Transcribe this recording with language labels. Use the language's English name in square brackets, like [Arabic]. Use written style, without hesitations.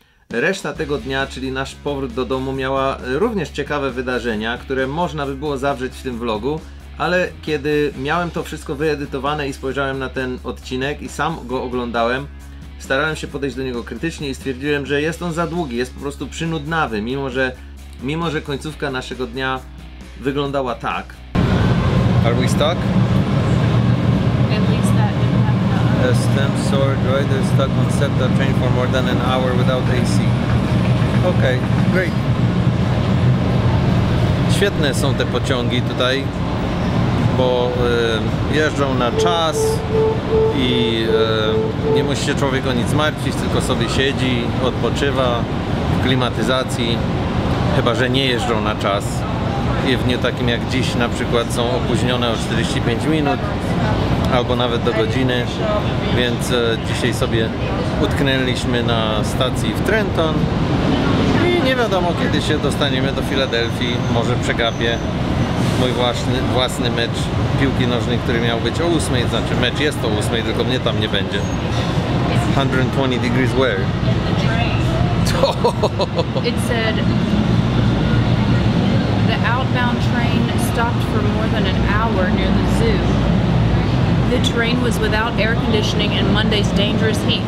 [Polish] Reszta tego dnia, czyli nasz powrót do domu, miała również ciekawe wydarzenia, które można by było zawrzeć w tym vlogu, ale kiedy miałem to wszystko wyedytowane i spojrzałem na ten odcinek i sam go oglądałem, starałem się podejść do niego krytycznie i stwierdziłem, że jest on za długi, jest po prostu przynudnawy, mimo że końcówka naszego dnia wyglądała tak. [English] Are we stuck? A stem sword rider stuck on SEPTA train for more than an hour without AC. Okay, great. [Polish] Świetne są te pociągi tutaj, bo jeżdżą na czas i nie musi się człowiek o nic martwić, tylko sobie siedzi, odpoczywa w klimatyzacji, chyba że nie jeżdżą na czas. I w dniu takim jak dziś na przykład są opóźnione o 45 minut albo nawet do godziny, więc dzisiaj sobie utknęliśmy na stacji w Trenton i nie wiadomo kiedy się dostaniemy do Filadelfii, może przegapię. mój własny mecz piłki nożnej, który miał być o 8, znaczy mecz jest o 8, tylko mnie tam nie będzie. [English] 120 degrees where? It said the outbound train stopped for more than an hour near the zoo. The train was without air conditioning in Monday's dangerous heat.